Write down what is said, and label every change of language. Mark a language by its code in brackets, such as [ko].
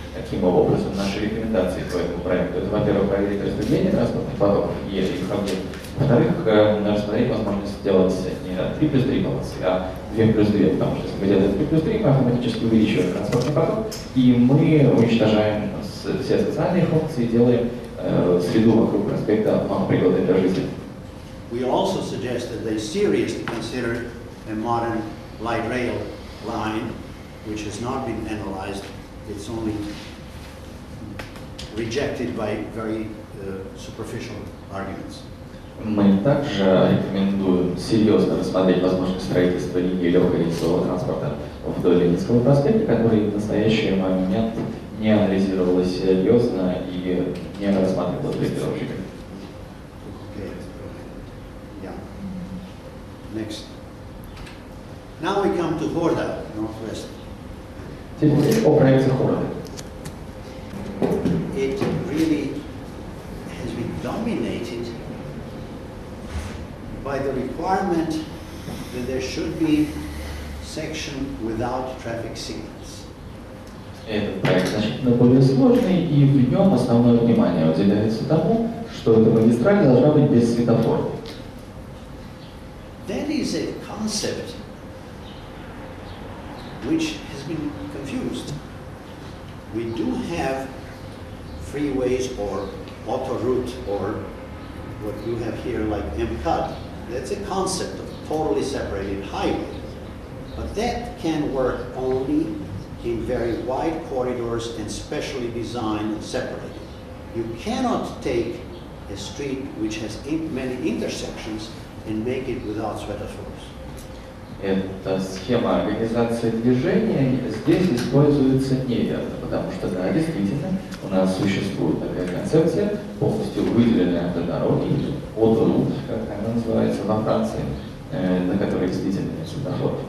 [ru] Таким образом, наши рекомендации по этому проекту — это, во-первых, проверить распределение транспортных потоков и их объектов. Во-вторых, рассмотреть возможность сделать не 3+3 полосы, а 2+2, потому что если мы делаем 3+3, мы автоматически увеличиваем транспортный поток, и мы уничтожаем все социальные функции, делаем среду вокруг проспекта малопригодной для жизни. [en] We also suggest that they seriously consider a modern light rail line, which has not been analyzed. It's only rejected by very superficial arguments. [ru] Мы также рекомендуем серьезно рассмотреть возможность строительства линии легкого рельсового транспорта вдоль Ленинского проспекта, который в настоящий момент не анализировалась серьезно и не рассматривалась проектировщиками. [en] Okay. Yeah. Next. Now we come to Года, Northwest. [ru] Теперь о проекте города. [en] It really has been dominated by the requirement that there should be section without traffic signals. [ru] Этот проект значительно более сложный, и в нем основное внимание уделяется тому, что эта магистраль должна быть без светофора. [en] That is a concept which has been confused. We do have freeways or autoroute or what you have here like MCAD. That's a concept of totally separated highway. But that can work only in very wide corridors and specially designed and separated. You cannot take a street which has many intersections and make it without semaphores. [ru] Эта схема организации движения здесь используется неверно, потому что, да, действительно, у нас существует такая концепция, полностью выделенная автодороги, или autoroute, как она называется во Франции, на которой действительно нет светофоров.